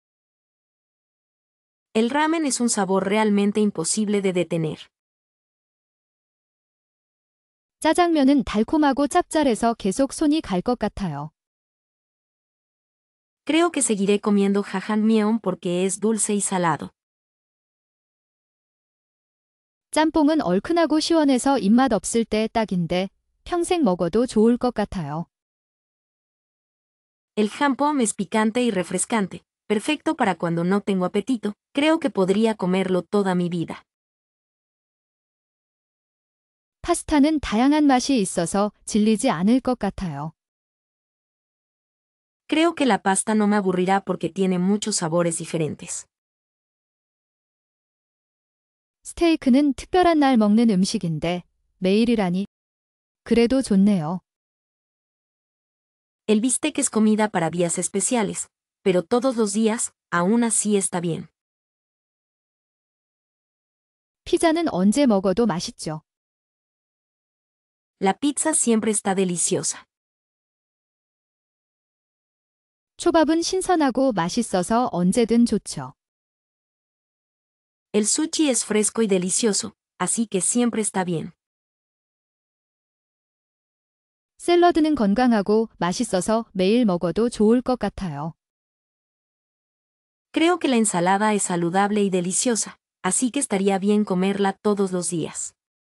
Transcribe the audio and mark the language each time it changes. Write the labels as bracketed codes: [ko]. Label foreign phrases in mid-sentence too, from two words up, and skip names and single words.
[es] El ramen es un sabor realmente imposible de detener. [ko] 짜장면은 달콤하고 짭짤해서 계속 손이 갈 것 같아요. [es] Creo que seguiré comiendo jajangmyeon porque es dulce y salado. [ko] 짬뽕은 얼큰하고 시원해서 입맛 없을 때 딱인데 평생 먹어도 좋을 것 같아요. [es] El jampom es picante y refrescante, perfecto para cuando no tengo apetito. Creo que podría comerlo toda mi vida. [ko] 파스타는 다양한 맛이 있어서 질리지 않을 것 같아요. [es] Creo que la pasta no me aburrirá porque tiene muchos sabores diferentes. [ko] 스테이크는 특별한 날 먹는 음식인데 매일이라니. 그래도 좋네요. [es] El bistec es comida para días especiales, pero todos los días, aún así está bien. [ko] 피자는 언제 먹어도 맛있죠. [es] La pizza siempre está deliciosa. [ko] 초밥은 신선하고 맛있어서 언제든 좋죠. [es] El sushi es fresco y delicioso, así que siempre está bien. [ko] 샐러드는 건강하고 맛있어서 매일 먹어도 좋을 것 같아요. [es] Creo que la ensalada es saludable y deliciosa, así que estaría bien comerla todos los días.